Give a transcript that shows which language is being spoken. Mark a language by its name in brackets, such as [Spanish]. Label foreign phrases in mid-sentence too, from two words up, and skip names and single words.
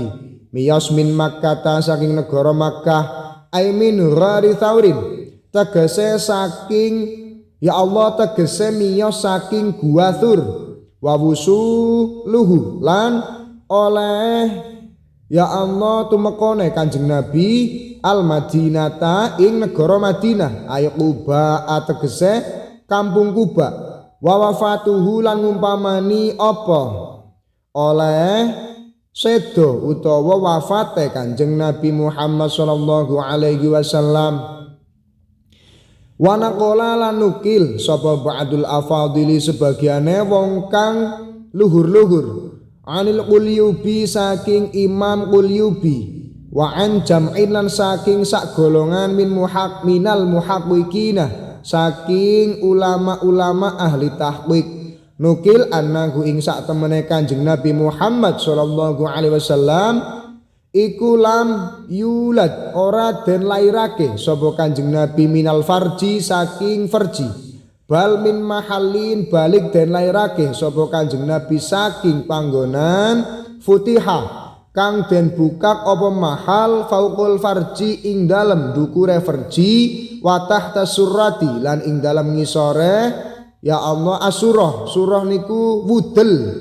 [Javanese] miyos min Makkah saking negara Makkah [Arabic] aimin ghari thaurin [Javanese] tegese saking ya Allah tegese miyos saking gua Tsur [Arabic] wa wusuluhu [Javanese] lan oleh ya Allah tumekone Kanjeng Nabi [Arabic] al Madinata [Javanese] ing negara Madinah ayo Quba ategese kampung Quba [Arabic] wa wafatuhu [Javanese] lan ngumpamani apa oleh sedo utawa wafate Kanjeng Nabi Muhammad [Arabic] sallallahu alaihi wasallam wa naqala [Javanese] lan nukil sapa [Arabic] ba'dul afadili [Javanese] sebagiane wong kang luhur-luhur anil Qulyubi saking Imam Qulyubi [Arabic] wa an jam'in [Javanese] lan saking sak golongan [Arabic] minal muhaqqiqina [Javanese] saking ulama-ulama ahli tahqiq nukil annahu ing sak temene Kanjeng Nabi Muhammad [Arabic] sallallahu alaihi wasallam [Javanese] iku [Arabic] lam yulad [Javanese] ora den lairake sapa Kanjeng Nabi [Arabic] minal farji [Javanese] saking farji [Arabic] bal min mahallin [Javanese] balik den lairake sapa Kanjeng Nabi saking panggonan futihah kang den bukak apa [Arabic] mahal fauqul farji [Javanese] ing dalem dukure farji [Arabic] wa tahta surrati [Javanese] lan ing dalem ngisore ya Allah surah niku wudel